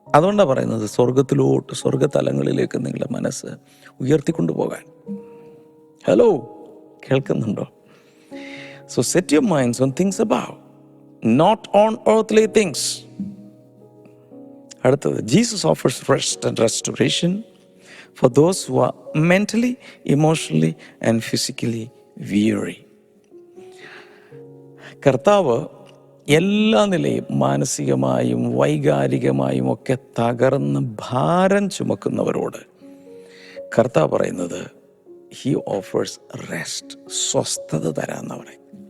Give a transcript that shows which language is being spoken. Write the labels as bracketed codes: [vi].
[ml] അതുകൊണ്ടാണ് പറയുന്നത് സ്വർഗത്തിലോട്ട്, സ്വർഗതലങ്ങളിലേക്ക് നിങ്ങളുടെ മനസ്സ് ഉയർത്തിക്കൊണ്ടുപോകാൻ. ഹലോ, കേൾക്കുന്നുണ്ടോ? [en] So set your minds on things above, not on earthly things. [ml] അടുത്തത്, [en] Jesus offers rest and restoration for those who are mentally, emotionally and physically weary. [ml] കർത്താവ് എല്ലാ നിലയും മാനസികമായും വൈകാരികമായും ഒക്കെ തകർന്ന് ഭാരം ചുമക്കുന്നവരോട് കർത്താവ് പറയുന്നത് [en] he offers rest, [ml] സ്വസ്ഥത തരാമെന്ന് പറയും.